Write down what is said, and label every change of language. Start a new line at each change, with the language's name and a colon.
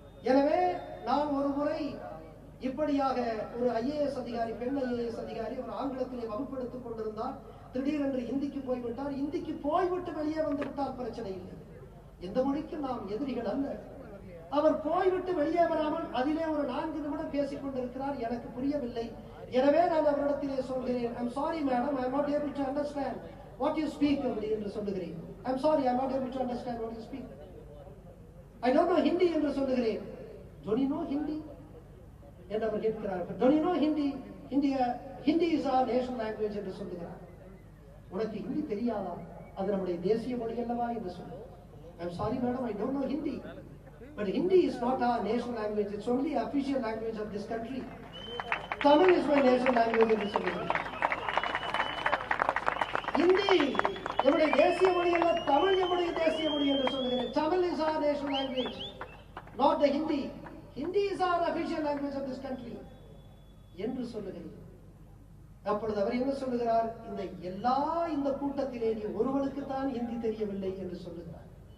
Tamil: எனவே நான் ஒரு முறை இப்படியாக ஒரு IAS அதிகாரி, பெண் IAS அதிகாரி, ஒரு ஆங்கிலத்திலே வகுப்பெடுத்துக் கொண்டிருந்தார். திடீரென்று இந்திக்கு போய்விட்டார். இந்திக்கு போய்விட்டு வெளியே வந்து விட்டால் பிரச்சனை இல்லை. எந்த மொழிக்கும் நாம் எதிரிகள் அல்ல. அவர் போய்விட்டு வெளியே வராமல் அதிலே ஒரு 4 நிமிடம் பேசிக் கொண்டிருக்கிறார். எனக்கு புரியவில்லை. எனவே நான் அவரிடத்திலே சொல்கிறேன்,
English: I'm sorry madam, I'm not able to understand what you speak
Tamil: அப்படி என்று சொல்லுகிறேன்.
English: I'm sorry, I'm not able to understand what you speak. I don't know Hindi
Tamil: என்று சொல்லுகிறேன்.
English: Don't you know Hindi?
Tamil: என்று அவர் கேட்கிறார்.
English: Don't you know Hindi? Hindi is our national language
Tamil: என்று சொல்லுகிறார். உனக்கு ஹிந்தி தெரியாதா? அது நம்முடைய தேசிய மொழி அல்லவா என்று சொல்லு.
English: I'm sorry madam, I don't know Hindi. But Hindi is not our national language. It's only official language of this country. Tamil is my national language
Tamil: என்று சொல்லுகிறேன். ஹிந்தி நம்முடைய தேசிய மொழி அல்ல, தமிழ் நம்முடைய தேசிய மொழி என்று சொல்லுகிறேன்.
English: Tamil is our national language, not the Hindi. Hindi is our official language of this country
Tamil: என்று சொல்லுகிறேன். அப்பொழுது அவர் என்ன சொல்லுகிறார்? இந்த கூட்டத்திலே நீ ஒருவனுக்கு தான் ஹிந்தி தெரியவில்லை என்று சொல்லுகிறார்.